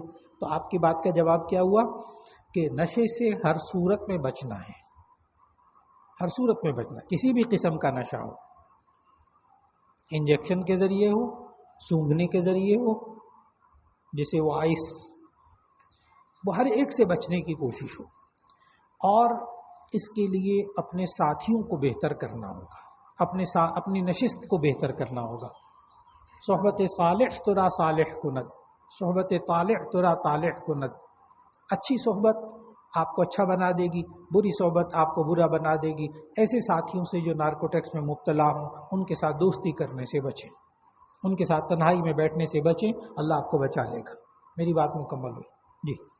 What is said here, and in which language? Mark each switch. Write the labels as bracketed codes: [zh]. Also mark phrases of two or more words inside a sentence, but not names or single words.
[ur] تو آپ کی بات کا جواب کیا ہوا کہ نشے سے ہر صورت میں بچنا ہے، ہر صورت میں بچنا، کسی بھی قسم کا نشہ ہو، انجیکشن کے ذریعے ہو، سونگھنے کے ذریعے ہو، جسے وہ آئس، وہ ہر ایک سے بچنے کی کوشش ہو. اور اس کے لیے اپنے ساتھیوں کو بہتر کرنا ہوگا، اپنی نشست کو بہتر کرنا ہوگا. [fa] صحبت صالح ترا صالح کند، صحبت طالح ترا طالح کند. [ur] اچھی صحبت آپ کو اچھا بنا دے گی، بری صحبت آپ کو برا بنا دے گی. ایسے ساتھیوں سے جو نارکوٹکس میں مبتلا ہوں، ان کے ساتھ دوستی کرنے سے بچیں، ان کے ساتھ تنہائی میں بیٹھنے سے بچیں، اللہ آپ کو بچا لے گا. میری بات مکمل ہوئی. جی